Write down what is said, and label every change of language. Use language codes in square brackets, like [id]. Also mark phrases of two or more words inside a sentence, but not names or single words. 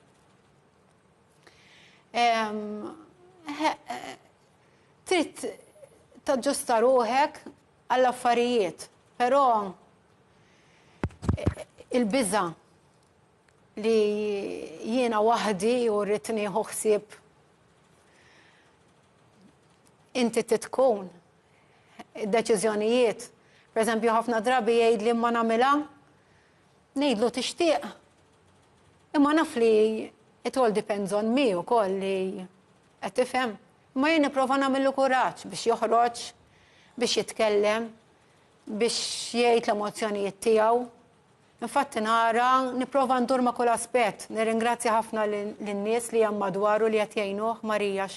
[mt] Trid taġġusta ruħek għall-affarijiet, però il-biża' li jiena waħdi u rrid nieħu ħsieb inti titkun id-deċiżjonijiet. Pereżempju ħafna drabi jgħidli ma nagħmilha, ngħidlu tixtieq. Imma naf li [en] it all depends on me [mt] wkoll li qed tifhem. Ma jien nipprova nagħmillu kuraġġ biex joħroġ, biex jitkellem, biex jgħid l-emozzjonijiet tiegħu. Infatti nara, nipprova ndur ma' kull aspett. Nirringrazzja ħafna lin-nies li hemm madwaru li qed jgħinuh Marijax.